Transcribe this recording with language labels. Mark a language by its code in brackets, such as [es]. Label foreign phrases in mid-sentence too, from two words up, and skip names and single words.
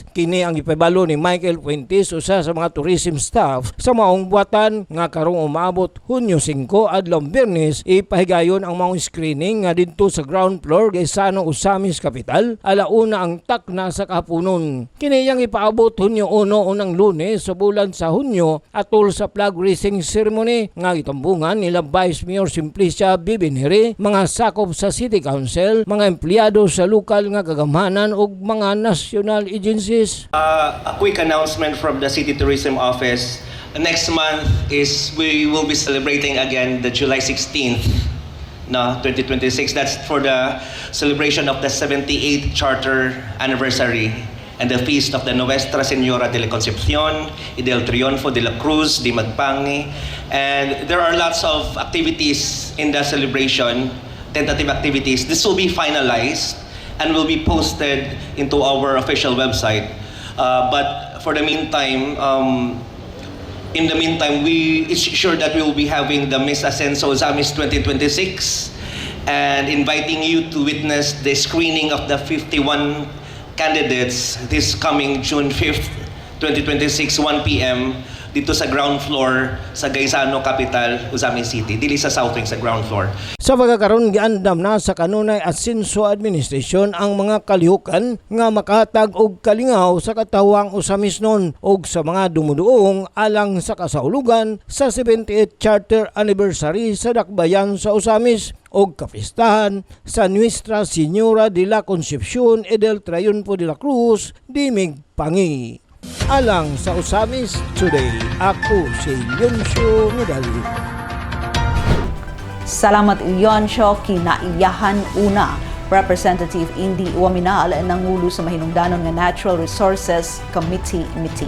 [ceb] Kini ang ipabalo ni Michael Puentes, usa sa mga [en] tourism staff [ceb] sa maong buwatan nga karong umabot Hunyo 5 adlaw Biyernes ipahigayon ang maong screening nga didto sa [en] ground floor [ceb] kay Sano Ozamis Capital alauna ang takna sa kahaponon. Kini yang ipaabot Hunyo 1 unang Lunes sa bulan sa Hunyo atol sa [en] flag raising ceremony [ceb] nga gitambungan nila Vice Mayor Simplicia Bibinere, mga sakop sa [en] City Council, [ceb] mga empleyado sa lokal nga kagamhanan ug mga [en] national agencies. A quick announcement from the City Tourism Office. Next month is we will be celebrating again the July 16th, 2026. That's for the celebration of the 78th Charter Anniversary and the feast of the Nuestra Señora de la Concepcion y del Triunfo de la Cruz di Magpangi. And there are lots of activities in the celebration, tentative activities. This will be finalized and will be posted into our official website. But for the meantime, it's sure that we will be having the Miss Asenso Ozamis 2026 and inviting you to witness the screening of the 51 candidates this coming June 5th, 2026, 1 p.m. [ceb] dito sa [en] ground floor [ceb] sa Gaisano Capital, Ozamis City, dili sa South Wing sa ground floor. Sa pagkakaroon giandam na sa kanunay Asenso Administration ang mga kalihukan nga makahatag og kalingaw sa katawang Ozamis non og sa mga dumuduong alang sa kasaulugan sa 78th Charter Anniversary sa Dakbayan sa Ozamis og kapistahan sa Nuestra Señora de la Concepcion y del Triunfo de la Cruz di Migpangi. Alang sa Ozamis Today, ako si Leoncio Medallo. Salamat Iyonsyo, kinaiyahan una. Representative Indy Waminal nangulo sa mahinungdanon nga [en] Natural Resources Committee meeting.